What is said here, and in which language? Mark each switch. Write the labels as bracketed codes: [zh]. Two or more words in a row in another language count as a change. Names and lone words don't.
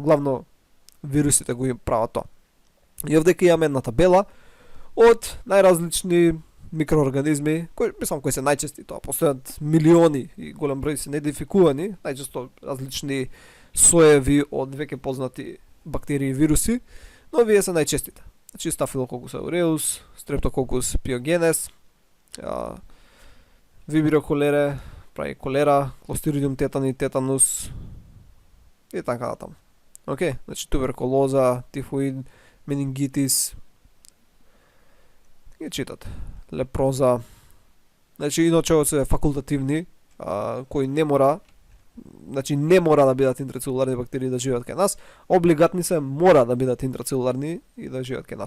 [mk] Главно вирусите го прават тоа. И овде ќе имаме една табела од најразлични микроорганизми, кои се најчести, тоа постојат милиони и голем број се неидентификувани, најчесто различни соеви од веќе познати бактерии и вируси, но овие се најчестите. Значи Staphylococcus aureus, Streptococcus pyogenes, Vibrio cholerae, прави колера, Clostridium tetani, тетанус и така натаму. Океј, значи туберкулоза, тифоид, менингитис, ги читат. Лепроза. Значи иначе се факултативни, кои не мора, значи не мора да бидат интрацелуларни бактерии да живеат кај нас, облигатни се мора да бидат интрацелуларни и да живеат кај нас.